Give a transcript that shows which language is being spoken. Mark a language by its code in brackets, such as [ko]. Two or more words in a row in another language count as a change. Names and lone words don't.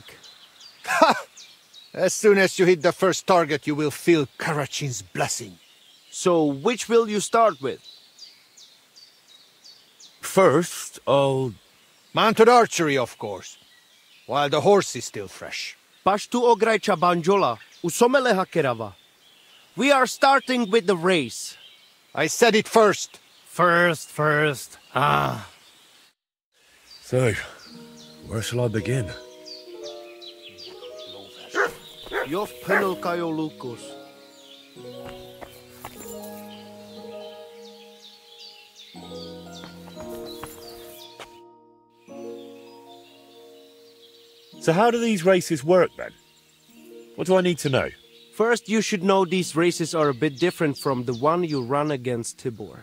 [en] Ha! As soon as you hit the first target, you will feel Karachin's blessing. So, which will you start with? First, I'll... Mounted archery, of course. While the horse is still fresh. Pashtu ograjcha banjola, usomele hakerava. We are starting with the race. I said it first. First. Ah. So, where shall I begin? Yof penel kayo lukos. So how do these races work then? What do I need to know? First, you should know these races are a bit different from the one you run against Tibor.